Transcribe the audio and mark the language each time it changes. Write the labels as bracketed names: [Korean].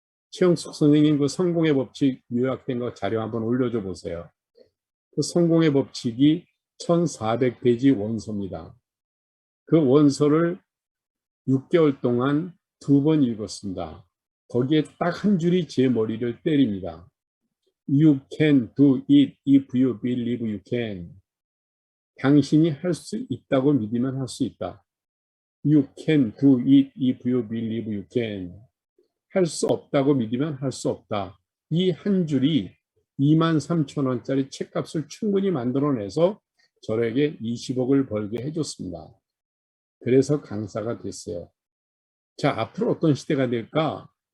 [Korean] 최영숙 선생님 그 성공의 법칙 요약된 거 자료 한번 올려줘 보세요. 그 성공의 법칙이 1400페이지 원서입니다. 그 원서를 6개월 동안 2번 읽었습니다. 거기에 딱 한 줄이 제 머리를 때립니다. [English] You can do it if you believe you can. [Korean] 당신이 할 수 있다고 믿으면 할 수 있다. [English] You can do it if you believe you can. [Korean] 할 수 없다고 믿으면 할 수 없다. 이 한 줄이 23,000원짜리 책값을 충분히 만들어내서 저에게 20억을 벌게 해줬습니다. 그래서 강사가 됐어요. 자, 앞으로 어떤 시대가 될까?